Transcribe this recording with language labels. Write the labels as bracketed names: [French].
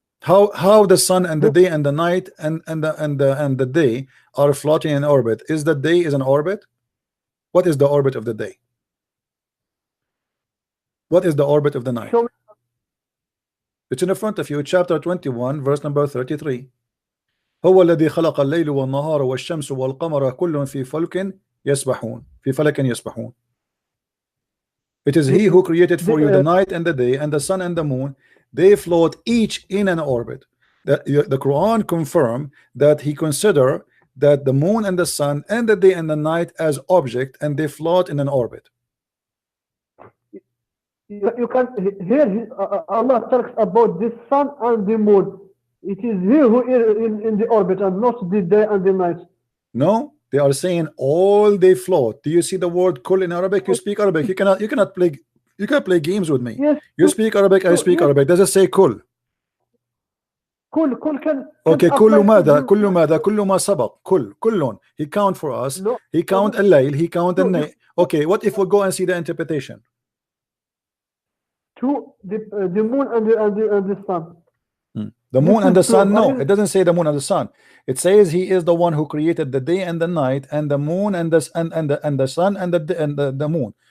[English] How the sun and the day and the night and the day are floating in orbit? Is the day is an orbit? What is the orbit of the day? What is the orbit of the night? It's in the front of you, chapter 21, verse number 33. [Arabic] هو الذي خلق الليل والنهار والشمس والقمر كل في فلك يسبحون في فلك يسبحون. [English] It is he who created for you the night and the day and the sun and the moon. They float each in an orbit. The Quran confirm that he consider that the moon and the sun and the day and the night as object, and they float in an orbit. You can hear Allah talks about the sun and the moon. It is he who is in the orbit and not the day and the night. No, they are saying all they float. Do you see the word kul in Arabic? You speak Arabic. You cannot play games with me. Yes. You speak Arabic, I speak Arabic. Does it say kul? Kul can. Okay, [Arabic] كل ماذا كل ما سبق كل [English] he count for us. No. He count الليل, he count the night. Okay, what if we go and see the interpretation? To the moon and the sun. The moon and the sun, no, it doesn't say the moon and the sun. It says he is the one who created the day and the night and the moon and the sun and the moon.